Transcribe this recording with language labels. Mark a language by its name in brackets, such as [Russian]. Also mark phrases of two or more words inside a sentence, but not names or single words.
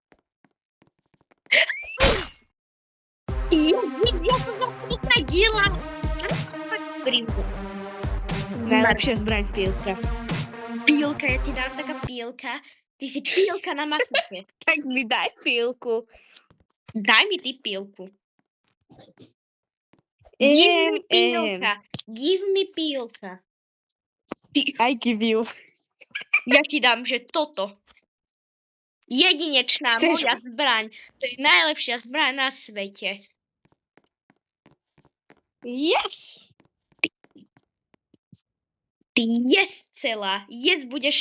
[Slovak] Ja som zasadila. Najlepšia zbraň pílka. Pílka, ja ti dám taká pílka. Ty si pílka na masake. Tak mi daj pílku. Daj mi ty pílku. [English] Give me pílka. Give me pílka. I give you. [Slovak] Ja ti dám, že toto. Jedinečná moja zbraň. To je najlepšia zbraň na svete. [English] Yes! [Slovak] Ty jes celá. Jes budeš...